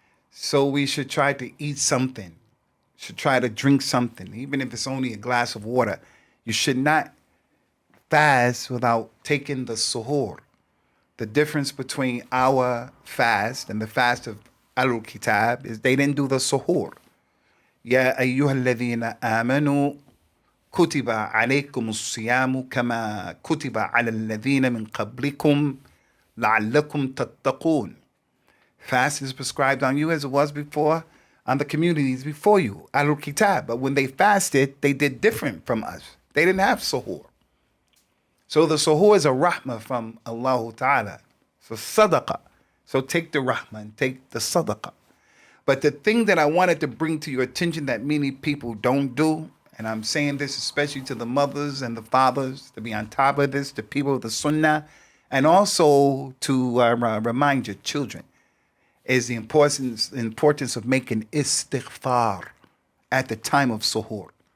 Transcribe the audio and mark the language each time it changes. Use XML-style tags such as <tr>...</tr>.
<en>So we should try to eat something, should try to drink something, even if it's only a glass of water. You should not fast without taking the suhoor. The difference between our fast and the fast of Ahlul Kitab is they didn't do the suhoor.</en> <ar>يا أيها الذين آمنوا كتب عليكم الصيام كما كتب على الذين من قبلكم لعلكم تتقون.</ar> <en>Fast is prescribed on you as it was before on the communities before you, Ahlul Kitab. But when they fasted, they did different from us. They didn't have suhoor. So the suhoor is a rahmah from Allah Ta'ala. So sadaqah. So take the rahmah and take the sadaqah. But the thing that I wanted to bring to your attention that many people don't do, and I'm saying this especially to the mothers and the fathers, to be on top of this, the people of the sunnah, and also to remind your children, is the importance of making istighfar at the time of suhoor.</en>